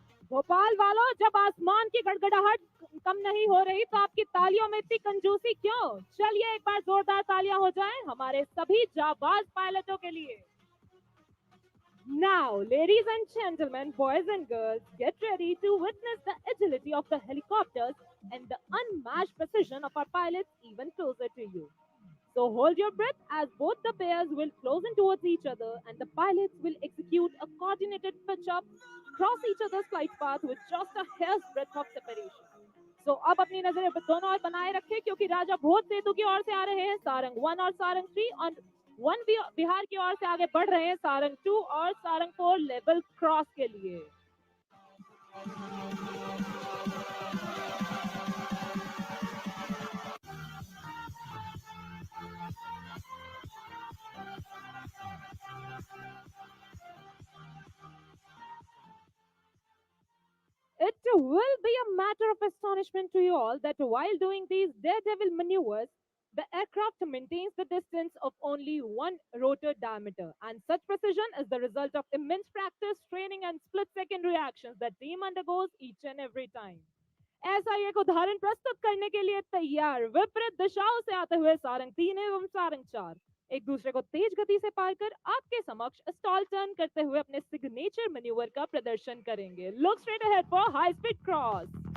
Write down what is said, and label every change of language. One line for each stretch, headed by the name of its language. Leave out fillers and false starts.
Hindi: भोपाल वालों, जब आसमान की गड़गड़ाहट कम नहीं हो रही तो आपकी तालियों में इतनी कंजूसी क्यों? चलिए एक बार जोरदार तालियां हो जाएं हमारे सभी जाबाज पायलटों के लिए।
English: Now, ladies and gentlemen, boys and girls, get ready to witness the agility of the helicopters and the unmatched precision of our pilots even closer to you. So hold your breath as both the pairs will close in towards each other and the pilots will execute a coordinated pitch up across each other's flight path with just a hair's breadth of separation.
Hindi: So अब अपनी नजरें दोनों ओर बनाए रखें क्योंकि राजा भोज सेतु की ओर से आ रहे हैं सारंग 1 और सारंग 3 और बिहार की ओर से आगे बढ़ रहे हैं सारंग 2 और सारंग 4 लेवल क्रॉस के लिए।
English: It will be a matter of astonishment to you all that while doing these daredevil maneuvers, the aircraft maintains the distance of only one rotor diameter, and such precision is the result of immense practice, training, and split second reactions that team undergoes each and every time.
Hindi: ऐसा ही एक उदाहरण प्रस्तुत करने के लिए तैयार विपरीत दिशाओं से आते हुए सारंग 3 एवं सारंग 4 एक दूसरे को तेज गति से पार कर आपके समक्ष स्टॉल टर्न करते हुए अपने सिग्नेचर मैन्यूवर का प्रदर्शन करेंगे।
English: Look straight ahead for high speed cross.